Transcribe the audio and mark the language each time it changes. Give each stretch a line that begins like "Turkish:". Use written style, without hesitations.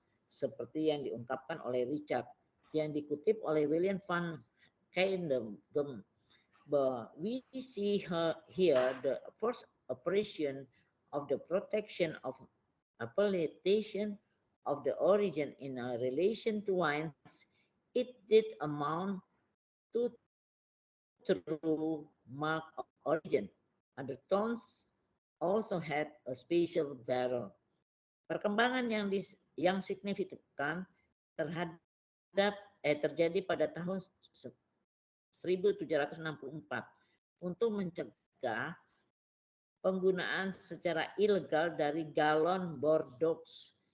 Indonesian: seperti yang diungkapkan oleh Richard yang dikutip oleh William van Heiligem bahwa
English: we see here the first operation of the protection of appellation of the origin in a relation to wines. It did amount to true mark of origin. Other tones also had a special barrel.
Indonesian: Perkembangan yang signifikan terjadi pada tahun 1764 untuk mencegah penggunaan secara ilegal dari galon Bordeaux.